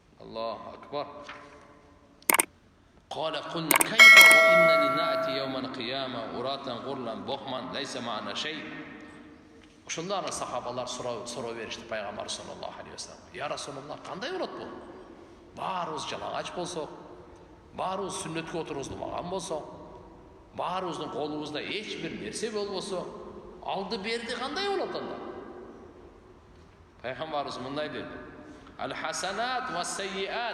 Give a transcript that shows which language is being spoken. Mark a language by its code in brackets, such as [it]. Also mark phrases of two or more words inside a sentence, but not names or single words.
[ar] الله أكبر. قال قلنا كيف وإنني نأتي يوم القيامة عراة غرلا بهما ليس معنا شيء. [ky] Ошондо сахабалар суроо беришти пайгамбар [ar] صلى الله عليه وسلم. يا رسول الله, [ky] кандай болот бул? Баарыбыз жалаңач болсок, баарыбыз сүннөткө отургузулмаган болсок, баарыбыздын колубузда эч бир нерсе болбосо, алды берди кандай болот анда? Пайгамбарыбыз мындай деди: [ar] الحسنات والسيئات.